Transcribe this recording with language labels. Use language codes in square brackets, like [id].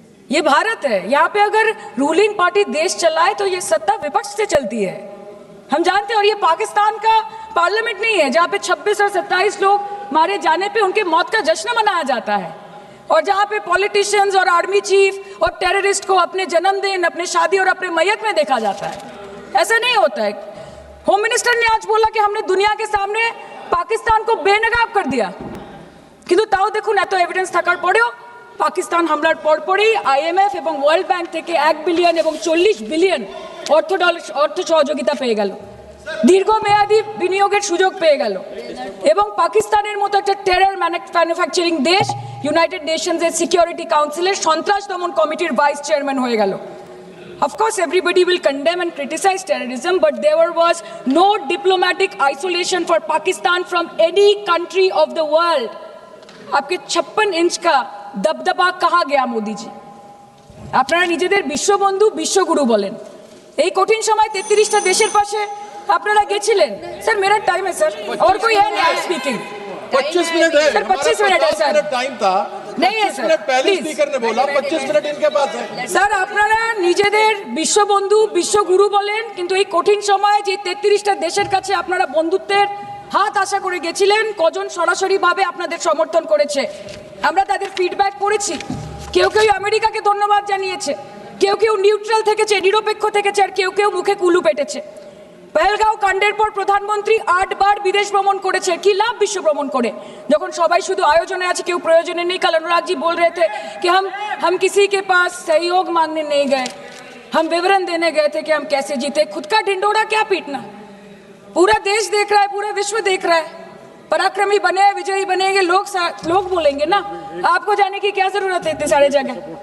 [hi] ये भारत है, यहाँ पे अगर रूलिंग पार्टी देश चलाए तो ये सत्ता विपक्ष से चलती है, हम जानते हैं। और ये पाकिस्तान का पार्लियामेंट नहीं है जहाँ पे 26 और 27 लोग मारे जाने पे उनके मौत का जश्न मनाया जाता है, और जहाँ पे पॉलिटिशियंस और आर्मी चीफ और टेररिस्ट को अपने जन्मदिन, अपने शादी और अपने मैयत में देखा जाता है। ऐसा नहीं होता है। होम मिनिस्टर ने आज बोला कि हमने दुनिया के सामने पाकिस्तान को बेनकाब कर दिया, [bn] কিন্তু তাও দেখুন এত এভিডেন্স থাকার পরেও পাকিস্তান হামলার পরপরই আইএমএফ এবং ওয়ার্ল্ড ব্যাংক থেকে 1 বিলিয়ন এবং 40 বিলিয়ন অর্থ সহযোগিতা পেয়ে গেল, দীর্ঘমেয়াদী বিনিয়োগের সুযোগ পেয়ে গেল, এবং পাকিস্তানের মতো একটা টেরর ম্যানুফ্যাকচারিং দেশ ইউনাইটেড নেশনসের সিকিউরিটি কাউন্সিলের সন্ত্রাস দমন কমিটির ভাইস চেয়ারম্যান হয়ে গেল। [en] Of course, everybody will condemn and criticize terrorism, but there was no diplomatic isolation for Pakistan from any country of the world. [hi] आपके 56 इंच का दबदबा कहाँ गया मोदी जी? [bn] আপনারা নিজেদের বিশ্ববন্ধু বিশ্বগুরু বলেন, এই কঠিন সময় 33টা দেশের পাশে আপনারা গেছিলেন। [hi] স্যার मेरा टाइम है सर, और कोई है नहीं स्पीकिंग। 25 मिनट है सर, 25 मिनट है सर, टाइम था नहीं है सर, पहले स्पीकर ने बोला 25 मिनट इनके पास है। [bn] স্যার আপনারা নিজেদের বিশ্ববন্ধু বিশ্বগুরু বলেন, কিন্তু এই কঠিন সময়ে যে 33টা দেশের কাছে আপনারা বন্ধুত্বের হাত আশা করে গেছিলেন, কজন সরাসরি ভাবে আপনাদের সমর্থন করেছে আমরা তাদের ফিডব্যাক পড়েছি। কেউ কেউ আমেরিকাকে ধন্যবাদ জানিয়েছে, কেউ কেউ নিউট্রাল থেকেছে, নিরপেক্ষ থেকেছে, আর কেউ কেউ মুখে কুলু পেটেছে। পহেলগাঁও কাণ্ডের পর প্রধানমন্ত্রী 8 বার বিদেশ ভ্রমণ করেছে, কি লাভ বিশ্ব ভ্রমণ করে যখন সবাই শুধু আয়োজনে আছে, কেউ প্রয়োজনে নেই। [hi] कल अनुराग जी बोल रहे थे कि हम किसी के पास सहयोग मांगने नहीं गए, हम विवरण देने गए थे कि हम कैसे जीते। खुद का ढिंडोरा क्या पीटना, पूरा देश देख रहा है, पूरा विश्व देख रहा है। पराक्रमी बने, विजयी बनेंगे, लोग बोलेंगे ना, आपको जाने की क्या जरूरत है इतने सारे जगह।